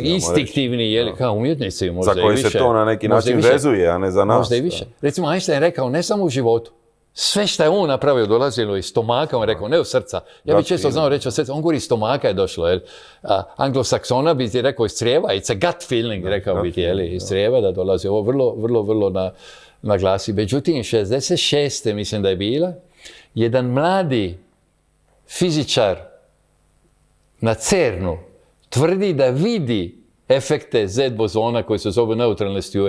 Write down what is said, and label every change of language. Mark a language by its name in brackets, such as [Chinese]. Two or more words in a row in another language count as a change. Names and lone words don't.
[Croatian] Instinktivni, kao umjetnici možda i više. Za koji se to na neki način vezuje, a ne za nas. Možda i više. Recimo, Einstein je rekao, ne samo u životu, sve što je on napravio dolazilo iz stomaka, on rekao, ne od srca. Ja bih često znao reći od srca, on govori iz stomaka je došlo. Anglosaksona bi ti rekao iz crijeva, [English] it's a gut feeling, [Croatian] rekao bi ti, iz crijeva da dolazi. Ovo vrlo naglasi. Međutim, 66. mislim da je bila, jedan mladi fizičar na CERN-u tvrdi da vidi efekte Z bozona koji se zove neutralne struje.